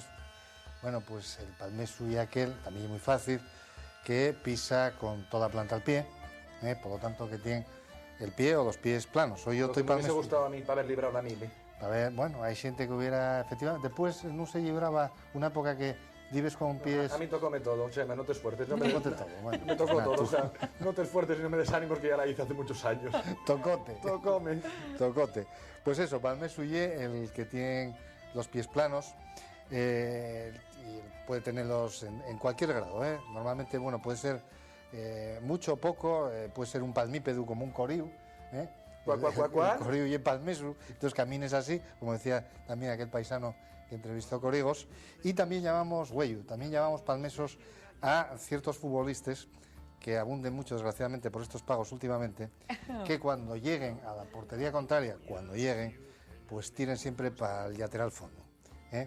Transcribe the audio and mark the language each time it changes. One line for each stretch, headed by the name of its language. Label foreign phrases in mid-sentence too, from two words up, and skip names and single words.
Spanish: Bueno, pues el palmesu y aquel, también es muy fácil, que pisa con toda planta al pie, por lo tanto que tiene el pie o los pies planos. Hoy yo estoy palmesu. Me hubiese gustado a mí para haber librado la mili. A ver, bueno, hay gente que hubiera, efectivamente, después no se libraba una época que vives con pies... A mí tocóme todo, Chema, no te esfuerces. No me tocó todo, bueno. Me tocó Nada, todo, tú. o sea, no te esfuerces y no me desánimos que ya la hice hace muchos años. Tocote. Tocóme. Tocote. Pues eso, palmesu y el que tiene los pies planos, y puede tenerlos en cualquier grado, ¿eh? Normalmente, bueno, puede ser mucho o poco, puede ser un palmípedu como un coriu, ¿eh? El coriu y el palmesu, entonces camines así, como decía también aquel paisano que entrevistó Corrigos, y también llamamos hueyu, también llamamos palmesos a ciertos futbolistas que abunden mucho, desgraciadamente, por estos pagos últimamente, que cuando lleguen a la portería contraria, pues tiren siempre para el lateral fondo, ¿eh?